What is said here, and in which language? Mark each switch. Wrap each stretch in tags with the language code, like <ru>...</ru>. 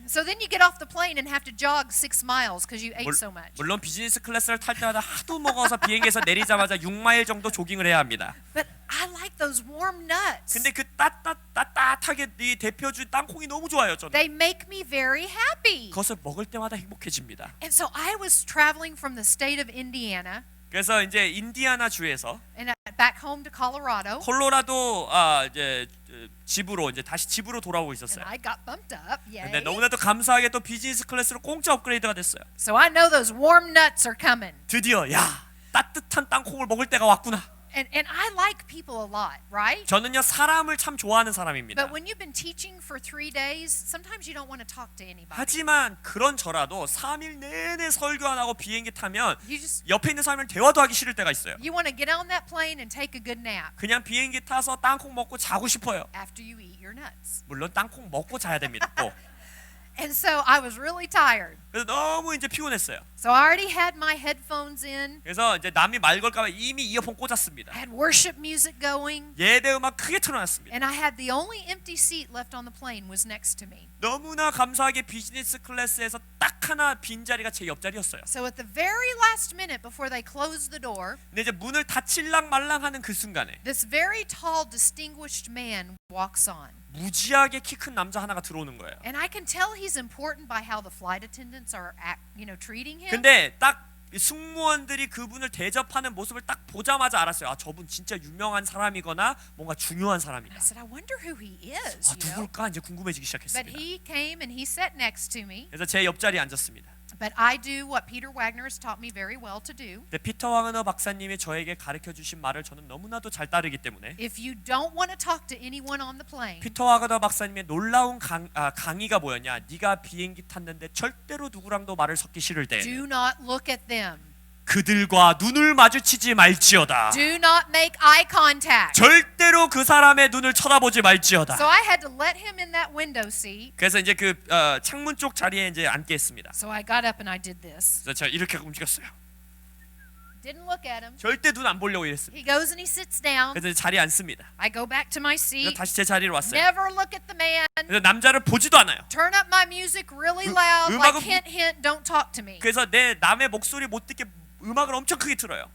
<en>So then you get off the plane and have to jog 6 miles because you ate so much.</en> <ko>물론 비즈니스 클래스를 탈 때마다 하도 먹어서 비행기에서 내리자마자 6마일 정도 조깅을 해야 합니다.</ko> <en>But I like those warm nuts.</en> <ko>근데 그 따뜻하게 이 데펴준 땅콩이 너무 좋아요, 저는.</ko> <en>They make me very happy.</en> <ko>그것을 먹을 때마다 행복해집니다.</ko> <en>And so I was traveling from the state of Indiana</en> <ko>그래서 이제 인디아나 주에서</ko> <en>and back home to Colorado.</en> <ko>콜로라도 이제 집으로 이제 다시 집으로 돌아오고</ko> <en>And</en> <ko>있었어요.</ko> <en>I got bumped up.</en> <ko>근데</ko> <en>Yay.</en> <ko>너무나도 감사하게 또 비즈니스 클래스로 공짜 업그레이드가 됐어요.</ko> <en>So I know those warm nuts are coming.</en> <ko>드디어 야 따뜻한 땅콩을 먹을 때가 왔구나.</ko> <en>And I like people a lot, right?</en> <ko>저는요 사람을 참 좋아하는 사람입니다.</ko> <en>But when you've been teaching for 3 days, sometimes you don't want to talk to anybody.</en> <ko>하지만 그런 저라도 3일 내내 설교 안 하고 비행기 타면</ko> <en>You just</en> <ko>옆에 있는 사람을 대화도 하기 싫을 때가 있어요.</ko> <en>you want to get on that plane and take a good nap</en> <ko>그냥 비행기 타서 땅콩 먹고 자고 싶어요.</ko> <en>after you eat your nuts.</en> <ko>물론 땅콩 먹고 자야 됩니다. 꼭.</ko> <en>And so I was really tired.</en> <ko>그래서 너무 이제 피곤했어요.</ko> <en>So I already had my headphones in.</en> <ko>그래서 이제 남이 말 걸까봐 이미 이어폰 꽂았습니다.</ko> <en>I had worship music going.</en> <ko>예배 음악 크게 틀어놨습니다.</ko> <en>And I had the only empty seat left on the plane was next to me.</en> <ko>너무나 감사하게 비즈니스 클래스에서 딱 하나 빈 자리가 제 옆자리였어요.</ko> <en>So at the very last minute before they closed the door,</en> <ko>근데 이제 문을 닫힐랑 말랑하는 그 순간에</ko> <en>this very tall, distinguished man walks on.</en> <ko>무지하게 키 큰 남자 하나가 들어오는 거예요.</ko> <en>And I can tell he's important by how the flight attendants are, treating him.</en> <ko>근데 딱 승무원들이 그분을 대접하는 모습을 딱 보자마자 알았어요. 아, 저분 진짜 유명한 사람이거나 뭔가 중요한 사람이다.</ko> <en>I said, I wonder who he is.</en> <ko>아, 누굴까 이제 궁금해지기</ko> <en>But</en> <ko>시작했습니다.</ko> <en>he came and he sat next to me.</en> <ko>그래서 제 옆자리에 앉았습니다.</ko> <en>But I do what Peter Wagner has taught me very well to do.</en> <ko>근데 피터 와그너 박사님이 저에게 가르쳐 주신 말을 저는 너무나도 잘 따르기 때문에</ko> <en>If you don't want to talk to anyone on the plane,</en> <ko>피터 와그너 박사님의 놀라운 강의가 뭐였냐? 네가 비행기 탔는데 절대로 누구랑도 말을 섞기 싫을 때</ko> <en>do not look at them.</en> <ko>그들과 눈을 마주치지 말지어다.</ko> <en>Do not make eye contact.</en> <ko>절대로 그 사람의 눈을 쳐다보지 말지어다.</ko> <en>So I had to let him in that window seat.</en> <ko>그래서 이제 그 창문 쪽 자리에 이제 앉게 했습니다.</ko> <en>So I got up and I did this.</en> <ko>그래서 제가 이렇게 움직였어요.</ko> <en>Didn't look at him.</en> <ko>절대 눈 안 보려고 이랬습니다.</ko> <en>He goes and he sits down.</en> <ko>그래서 이제 자리에 앉습니다.</ko> <en>I go back to my</en> <ko>그래서</ko> <en>seat.</en> <ko>다시 제 자리로 왔어요.</ko> <en>Never look at the man.</en> <ko>그래서 남자를 보지도 않아요.</ko> <en>Turn up my music really loud.</en> <ko>음악은-</ko> <en>Like hint, hint, don't talk to me.</en> <ko>그래서 내 남의 목소리 못 듣게 음악을 엄청 크게 틀어요.</ko>